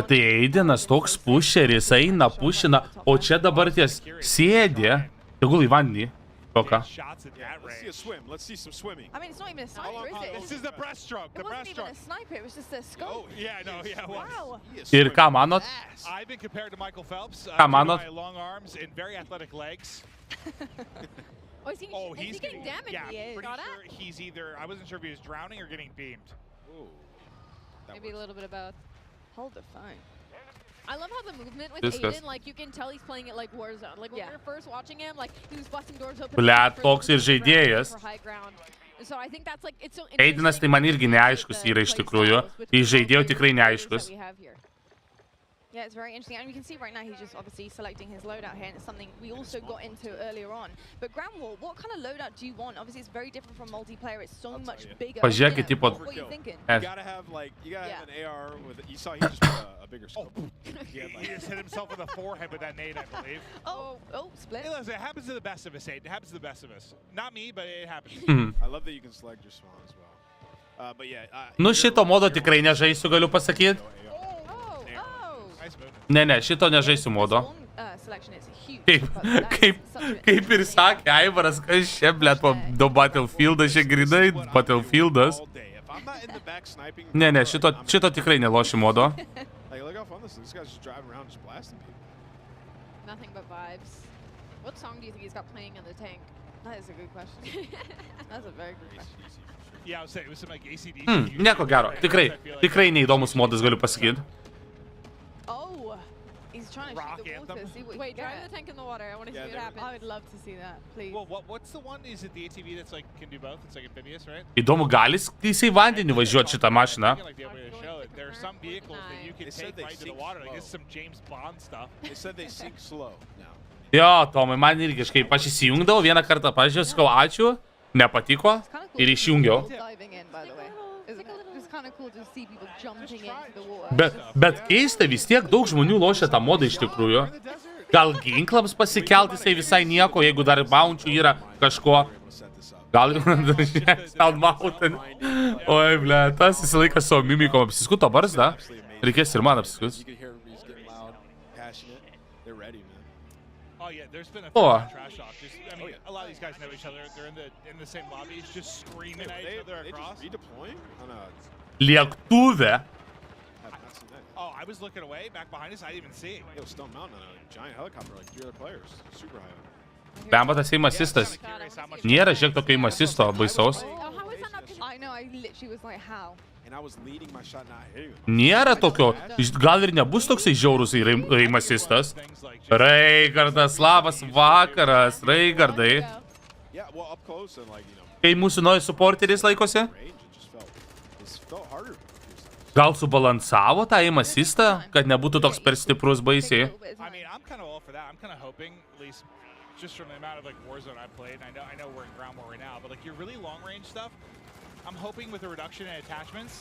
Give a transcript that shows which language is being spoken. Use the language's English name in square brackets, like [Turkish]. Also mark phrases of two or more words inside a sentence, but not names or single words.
[Lithuanian] Bet tai Aidenas toks pusheris, eina, pušina, o čia dabar ties sėdė, tegul į vandenį. Koka. [English] Let's see a swim. Let's see some swimming. I mean, it's not even a sniper, is it? This is the breaststroke. It wasn't even a sniper, it was just a scope. Oh, yeah, no, yeah, it was. Wow. [Lithuanian] Ir ką manot? [English] I've been compared to Michael Phelps. [Lithuanian] Ką manot? [English] My long arms and very athletic legs. Oh, is he getting damaged? Yeah, He is. pretty sure he's either, I wasn't sure if he was drowning or getting beamed. Ooh. Maybe a little bit of both. Hold the phone. I love how the movement with Discuss. Aiden, like you can tell he's playing it like Warzone. Like when we were first watching him, like he was busting doors open. [Lithuanian] Blet, toks ir žaidėjas. [English] So I think that's like it's so [Lithuanian] Aidenas tai man irgi neaiškus yra iš tikrųjų. Iš žaidėjų tikrai neaiškus. [English] Yeah, it's very interesting. And you can see right now he's just obviously selecting his loadout here, and it's something we also got into earlier on. But Ground War, what kind of loadout do you want? Obviously, it's very different from multiplayer. It's so much bigger. [Lithuanian] Pažiūrėkit, tipo... [English] What are you thinking? You gotta have, like, you gotta have an AR with, you saw he just put a bigger scope. He just hit himself in the forehead with that nade, I believe. Oh, split. Hey, listen, it happens to the best of us, Aiden. It happens to the best of us. Not me, but it happens. I love that you can select your spawn as well. But yeah. [Lithuanian] Nu šito modo tikrai nežaisiu, galiu pasakyti. Ne, šito nežaisiu modo. Kaip ir sakė Aivaras, kas čia, blėt, do Battlefieldas, čia grinai Battlefieldas. Ne, šito tikrai nelošiu modo. [English] Nothing but vibes. What song do you think he's got playing in the tank? That is a good question. That's a very good question. Yeah, I would say it was some like ACDC. [Lithuanian] Nieko gero, tikrai neįdomus modas, galiu pasakyti. [English] Oh, he's trying to shoot the water, see what he Wait, drive the tank in the water. I want to see what happens. I would love to see that, please. Well, what's the one? Is it the ATV that's like can do both? It's like amphibious, right? [Lithuanian] Įdomu, gali jisai vandenį važiuoti šitą mašiną? [English] There are some vehicles that you can take right to the water. Like this is some James Bond stuff. They said they sink slow now. [Lithuanian] Jo, Tomai, man irgi kažkaip aš įsijungdavau, vieną kartą pažiūrėjau, sakau ačiū, nepatiko ir išjungiau. Bet keista, vis tiek daug žmonių lošia tą modą iš tikrųjų. Gal ginklams pasikelti jisai visai nieko, jeigu dar bounčių yra kažko. Gal Sound Mountain. Oi, ble, tas visą laiką savo mimikom apsiskuto barzdą. Reikės ir man apsiskus. [English] Oh yeah, there's been a Oh. trash talk. Just, I mean, a lot of these guys know each other. They're in the same lobbies, just screaming at each other across. They just redeploying on a... [Lithuanian] Lėktuve. [English] Oh, I was looking away, back behind us. I didn't even see it. Yo, Stone Mountain on a giant helicopter, like 3 other players. Super high. [Lithuanian] Bemba tas įmasistas. Nėra žiek tokio įmasisto baisaus. [English] I know, I literally was like, how? And I was leading my shot, not hitting him. [Lithuanian] Nėra tokio, gal ir nebus toksai žiaurus įmasistas. Raigardas, labas vakaras, Raigardai. [English] Yeah, well, up close and like, you know. [Lithuanian] Kai mūsų naujas supporteris laikosi? Gal subalansavo tą įmasistą, kad nebūtų toks per stiprus baisiai? [English] I mean, I'm kind of all for that. I'm kind of hoping, at least just from the amount of like Warzone I've played, and I know we're in ground war right now, but like your really long range stuff, I'm hoping with a reduction in attachments.